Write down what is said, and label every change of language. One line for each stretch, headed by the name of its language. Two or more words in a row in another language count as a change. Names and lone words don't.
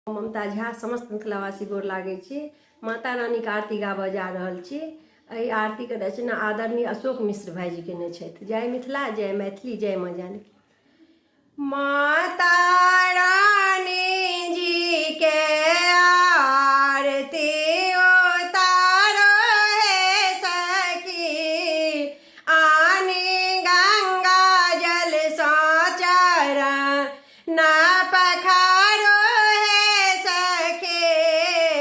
Maithili: ममता झा समस्त मिथिलावासी गोर लागै छी। माता रानी के आरती गाबऽ जा रहल छी। एहि आरती के रचना आदरणीय अशोक मिश्र भाईजी केने छथि। जय मिथिला, जय मैथिली, जय माँ जानकी। माता रानी जी के आरती उतारो हे सखी, आनी गंगा जल सँ चरण ना पखारो हे सखी।